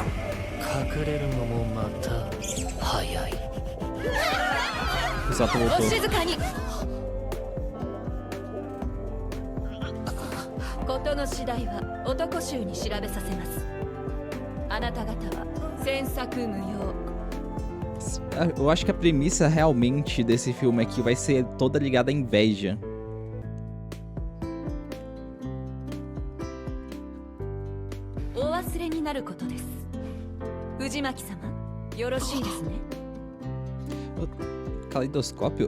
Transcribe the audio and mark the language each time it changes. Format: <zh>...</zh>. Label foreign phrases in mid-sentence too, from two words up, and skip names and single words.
<ja>隠れるのもまた早い。</ja> <pt>O Sato お voltou.</pt> <ja>静かに。事の次第は男衆に調べさせます。あなた方は詮索無用。</ja> <pt>Eu acho que a premissa realmente desse filme aqui vai ser toda ligada à inveja. Caleidoscópio?</pt>